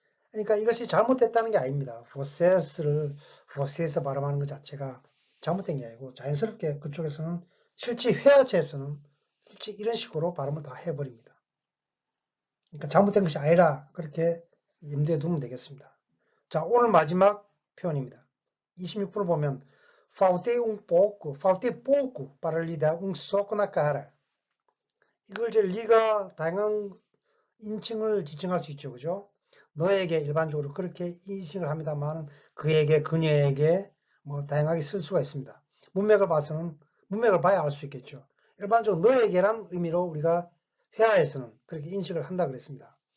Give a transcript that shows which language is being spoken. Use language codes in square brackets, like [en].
[ko] 그러니까 이것이 잘못됐다는 게 아닙니다. process 발음하는 것 자체가 잘못된 게 아니고 자연스럽게 그쪽에서는 실제 회화체에서는 실제 이런 식으로 발음을 다 해버립니다. 그러니까 잘못된 것이 아니라 그렇게 염두에 두면 되겠습니다. 자, 오늘 마지막 표현입니다. 26분을 보면 [pt] faltei pouco para lhe dar um soco na cara. [ko] 이걸 이제 리가 다양한 인칭을 지칭할 수 있죠. 그죠? 너에게 일반적으로 그렇게 인칭을 합니다만 그에게, 그녀에게 뭐 다양하게 쓸 수가 있습니다. 문맥을 봐서는, 문맥을 봐야 알 수 있겠죠. 일반적으로 너에게란 의미로 우리가 회화에서는 그렇게 인식을 한다 그랬습니다.